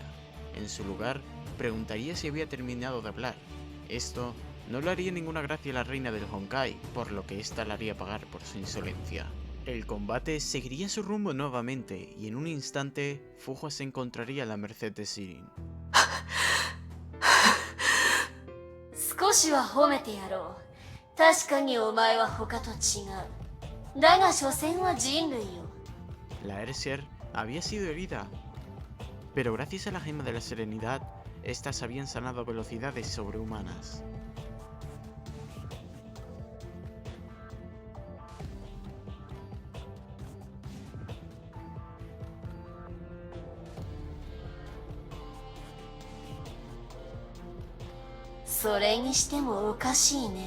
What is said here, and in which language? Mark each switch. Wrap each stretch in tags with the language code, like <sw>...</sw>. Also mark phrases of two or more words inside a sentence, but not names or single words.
<es>En su lugar, preguntaría si había terminado de hablar. Esto no le haría ninguna gracia a la reina del Honkai, por lo que ésta le haría pagar por su insolencia. El combate seguiría su rumbo nuevamente, y en un instante, Fuhua se encontraría a la merced de Sirin.</es> <ja>少しは褒めてやろう。確かにお前は他と違う。だが所詮は人類よ。</ja> <es>La Erser había sido herida, pero gracias a la gema de la serenidad, estas habían sanado a velocidades sobrehumanas.</es> <ja>" それにしてもおかしいね。</ja>